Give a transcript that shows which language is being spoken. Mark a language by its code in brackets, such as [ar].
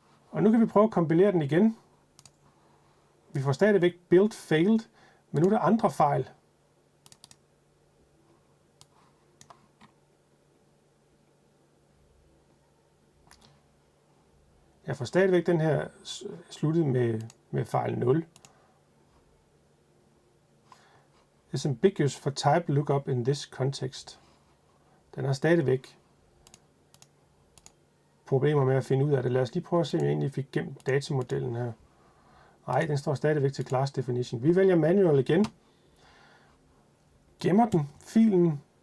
[da] Og nu kan vi prøve at kompilere den igen. Vi får stadigvæk build failed, men nu er der andre fejl. Jeg får stadigvæk den her sluttet med fejl 0. [en] It's ambiguous for type lookup in this context. [da] Den har stadigvæk problemer med at finde ud af det. Lad os lige prøve at se, om jeg egentlig fik gemt datamodellen her. Nej, den står stadigvæk til class definition. Vi vælger manual igen. Gemmer den, filen.